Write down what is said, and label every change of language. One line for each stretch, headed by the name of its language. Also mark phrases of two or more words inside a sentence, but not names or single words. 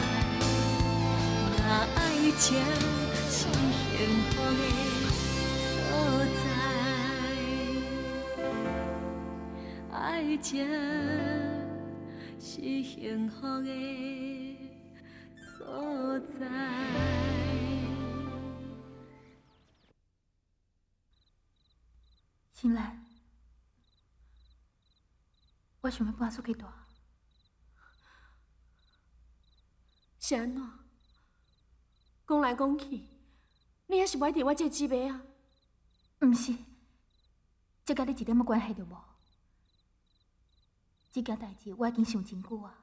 Min Nan Chinese: 若爱情是幸福的所在，爱情是幸福的所在。新兰，我想要搬出去住。是安怎？讲来讲去，你还是袂摕我这姊妹啊？毋是，这甲你一点仔关系都无。这件代志我已经想真久啊。